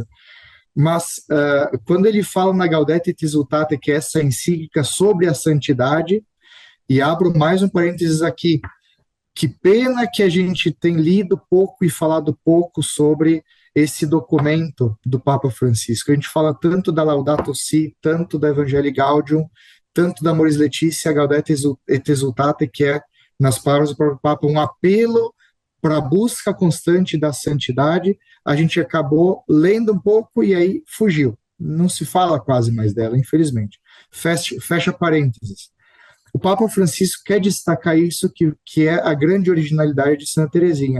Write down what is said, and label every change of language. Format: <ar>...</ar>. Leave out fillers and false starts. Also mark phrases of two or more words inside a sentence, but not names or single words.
<pt>Mas quando ele fala na Gaudete et Exsultate, que é essa encíclica sobre a santidade, e abro mais um parênteses aqui, que pena que a gente tem lido pouco e falado pouco sobre esse documento do Papa Francisco. A gente fala tanto da Laudato Si, tanto da Evangelii Gaudium, tanto da Amoris Laetitia, Gaudete et Exsultate, que é, nas palavras do próprio Papa, um apelo para a busca constante da santidade. A gente acabou lendo um pouco e aí fugiu. Não se fala quase mais dela, infelizmente. Fecha parênteses. O Papa Francisco quer destacar isso que é a grande originalidade de Santa Teresinha.</pt>